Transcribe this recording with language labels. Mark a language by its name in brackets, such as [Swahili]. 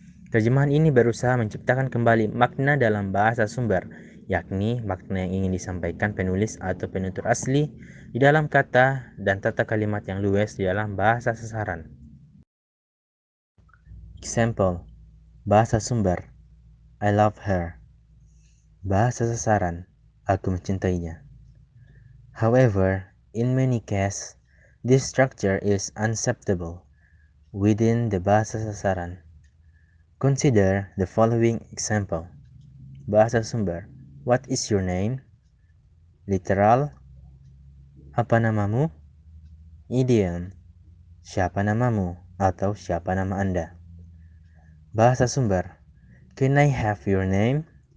[Indonesian] Terjemahan ini berusaha menciptakan kembali makna dalam bahasa sumber, yakni makna yang ingin disampaikan penulis atau penutur asli di dalam kata dan tata kalimat yang luas di dalam bahasa sasaran. [English] Example, [Indonesian] bahasa sumber, [English] I love her. [Indonesian] Bahasa sasaran, aku mencintainya. [English] However, in many cases, this structure is unacceptable within the bahasa sasaran. Consider the following example. [Indonesian] Bahasa sumber, [English] what is your name? Literal, [Indonesian] apa namamu? Idiom, siapa namamu atau siapa nama Anda? Bahasa sumber, [English] can I have your name?